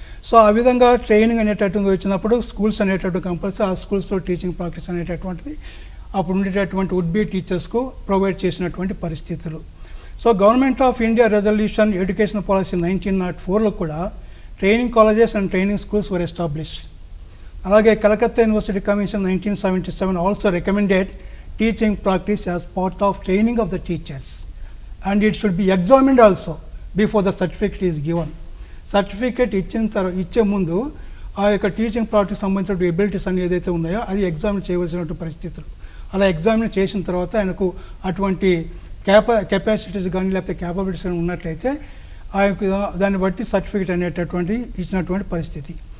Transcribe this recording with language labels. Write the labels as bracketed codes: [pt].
[te] So ఆ విధంగా training అనేటటువంటి వచ్చినప్పుడు స్కూల్స్ అనేటటువంటి కంపల్సరీ ఆ స్కూల్స్లో టీచింగ్ ప్రాక్టీస్ అనేటటువంటిది అప్పుడు ఉండేటటువంటి వుడ్ బి టీచర్స్కు ప్రొవైడ్ చేసినటువంటి పరిస్థితులు. [en] So government of India resolution education policy 1904లో కూడా training colleges and training schools were established. అలాగే Calcutta university commission 1977 also recommended teaching practice as part of training of the teachers, and it should be examined also before the certificate is given. [te] Certificate ఇచ్చే ముందు ఆ యొక్క teaching practice సంబంధించిన abilities అని ఏదైతే ఉన్నాయో అది ఎగ్జామిన్ చేయవలసినటువంటి పరిస్థితులు. అలా ఎగ్జామిన్ చేసిన తర్వాత ఆయనకు అటువంటి కెపాసిటీస్ కానీ లేకపోతే క్యాపబిలిటీస్ అని ఉన్నట్లయితే ఆ యొక్క దాన్ని బట్టి సర్టిఫికేట్ అనేటటువంటి ఇచ్చినటువంటి పరిస్థితి.